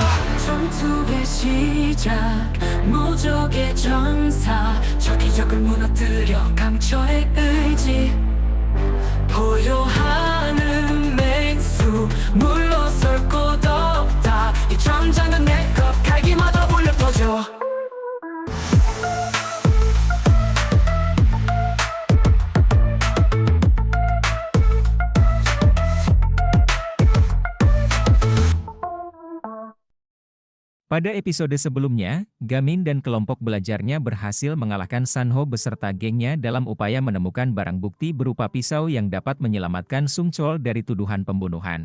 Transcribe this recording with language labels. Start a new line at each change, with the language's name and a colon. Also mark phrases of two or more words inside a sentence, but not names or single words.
Korean: 전투의 시작 무적의 전사 적기적을 무너뜨려 강철의 의지 보여하는 맹수 물러설 곳 없다 이 전장은 내것 갈기마다 울려 퍼져
Indonesian: Pada episode sebelumnya, Gamin dan kelompok belajarnya berhasil mengalahkan Sanho beserta gengnya dalam upaya menemukan barang bukti berupa pisau yang dapat menyelamatkan Sung Chol dari tuduhan pembunuhan.